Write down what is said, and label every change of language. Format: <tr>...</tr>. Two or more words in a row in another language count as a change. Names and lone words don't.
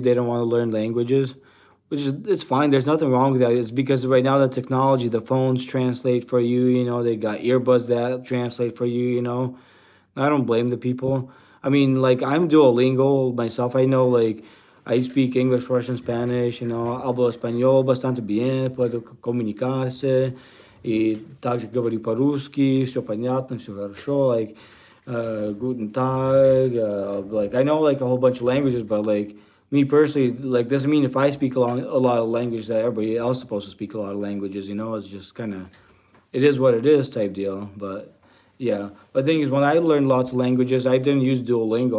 <en>They don't want to learn languages, which is it's fine. There's nothing wrong with that. It's because right now the technology, the phones translate for you. You know, they got earbuds that translate for you. You know, I don't blame the people. I mean, like I'm Duolingo myself. I know like I speak English, Russian, Spanish. You know,</en> <es>hablo español bastante bien. Puedo comunicarse.</es> <ru>И также говорю по-русски. Все понятно, все хорошо.</ru> <en>Like,</en> <de>guten Tag.</de> <en>Like I know like a whole bunch of languages, but like me personally, like doesn't mean if I speak a lot of language that everybody else is supposed to speak a lot of languages. You know, it's just kind of it is what it is type deal. But yeah, but the thing is, when I learned lots of languages, I didn't use Duolingo.</en>